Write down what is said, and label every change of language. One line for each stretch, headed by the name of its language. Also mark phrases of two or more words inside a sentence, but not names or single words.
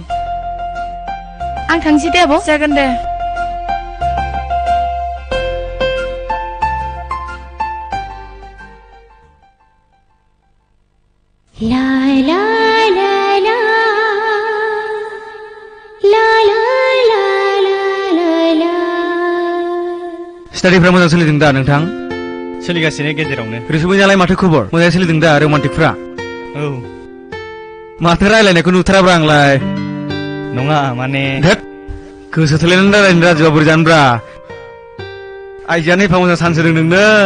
Bodo: आं थांसै दे आब'। जागोन दे। ला ला ला ला ला ला ला ला ला। स्टाडिफ्रा मोजां सोलिदों दा नोंथां? सोलिगासिनो गेजेरावनो। रैसुमैनालाय माथो खबर? मोजाङै सोलिदों दा रमान्टिकफ्रा? औ माथो रायलायनायखौ नुथाराब्रा आंलाय। नङा माने धोत गोसो थोलायनानै रायलायनो राजुआ बोरै जानोब्रा। आइजोआनो एफा मोजां सानसोदों नोंनो।